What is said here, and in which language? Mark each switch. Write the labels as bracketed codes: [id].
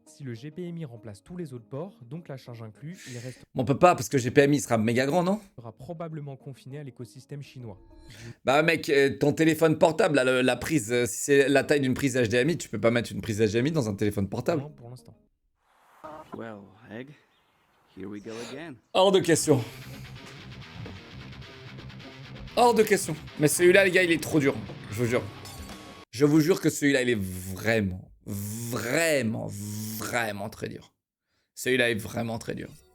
[fr] Si le GPMI remplace tous les autres ports, donc la charge inclus, il restera Bon, on peut pas, parce que GPMI sera méga grand, non? probablement confiné à l'écosystème chinois. Bah mec, ton téléphone portable, là, la prise, si c'est la taille d'une prise HDMI, tu peux pas mettre une prise HDMI dans un téléphone portable. Non, pour l'instant. [en] Well, Egg, here we go again. [fr] Hors de question. Hors de question. Mais celui-là, les gars, il est trop dur. Je vous jure. Je vous jure que celui-là, il est vraiment, vraiment, vraiment très dur. Celui-là est vraiment très dur.